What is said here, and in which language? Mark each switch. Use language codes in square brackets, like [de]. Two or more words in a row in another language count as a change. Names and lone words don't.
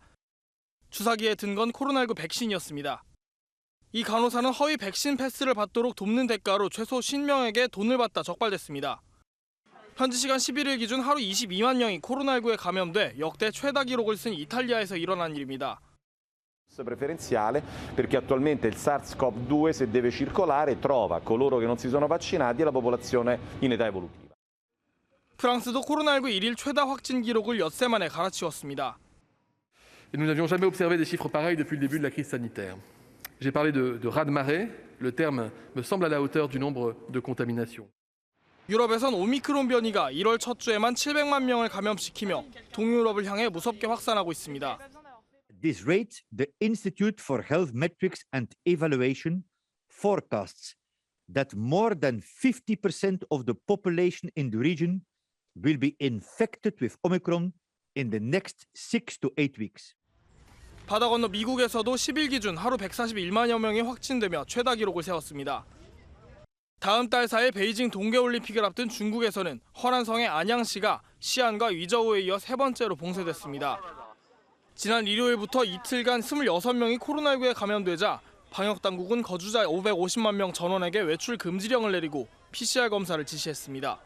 [ko] 주사기에 든 건 코로나19 백신이었습니다. 이 간호사는 허위 백신 패스를 받도록 돕는 대가로 최소 50명에게 돈을 받다 적발됐습니다. 현지 시간 11일 기준 하루 22만 명이 코로나19에 감염돼 역대 최다 기록을 쓴 이탈리아에서 일어난 일입니다. [it] preferenziale perché attualmente il SARS-CoV-2 se deve circolare trova coloro che non si sono vaccinati e la popolazione in età evolutiva. [ko] 프랑스도 코로나19 일일 최다 확진 기록을 엿새 만에 갈아치웠습니다. [fr] Nous n'avions jamais observé des chiffres pareils depuis le début de la crise sanitaire. J'ai parlé de raz-de-marée. Le terme me semble à la hauteur du nombre de contaminations. [ko] 유럽에선 오미크론 변이가 1월 첫 주에만 700만 명을 감염시키며 동유럽을 향해 무섭게 확산하고 있습니다. [en] At this rate, the Institute for Health Metrics and Evaluation forecasts that more than 50% of the population in the region will be infected with Omicron in the next 6 to 8 weeks. [ko] 바다 건너 미국에서도 10일 기준 하루 141만여 명이 확진되며 최다 기록을 세웠습니다. 다음 달 4일 베이징 동계올림픽을 앞둔 중국에서는 허난성의 안양시가 시안과 위저우에 이어 세 번째로 봉쇄됐습니다. 지난 일요일부터 이틀간 26명이 코로나19에 감염되자 방역당국은 거주자 550만 명 전원에게 외출 금지령을 내리고 PCR 검사를 지시했습니다.